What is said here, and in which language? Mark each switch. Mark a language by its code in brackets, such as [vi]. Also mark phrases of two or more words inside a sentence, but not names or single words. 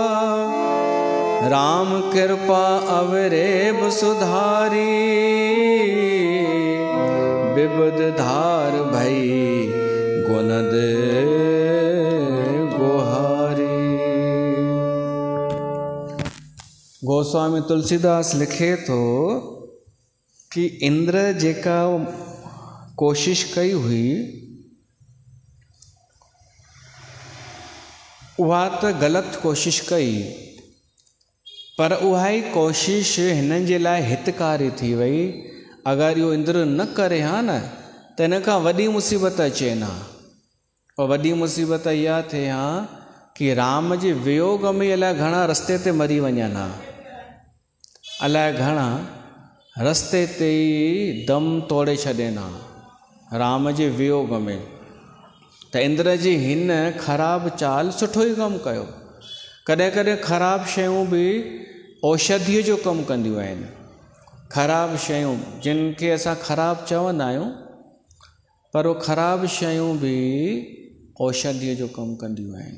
[awa] राम कृपा अवरेब सुधारी, विबुध धार भई गुणद गोहारी। [sd] गोस्वामी तुलसीदास लिखे तो कि इंद्र जेका कोशिश कई हुई उहा त ग़लति कोशिश कई, पर उहा ई कोशिश हिननि जे लाइ हितकारी थी वई। अगरि इहो इंद्र न करे हा न त हिन खां वॾी मुसीबत अचे हा। और वॾी मुसीबत इहा थिए हा कि राम जे वियोग में अलाए घणा रस्ते ते मरी वञनि हा, अलाए घणा रस्ते ते ई दम तोड़े छॾनि हा राम जे वियोग में। त इंद्र जी हिन ख़राबु चाल सुठो ई कमु कयो। कॾहिं कॾहिं ख़राबु शयूं बि औषधीअ जो कमु कंदियूं आहिनि। ख़राबु शयूं जिन खे असां ख़राबु चवंदा आहियूं, पर उहे ख़राबु शयूं बि औषधीअ जो कमु कंदियूं आहिनि।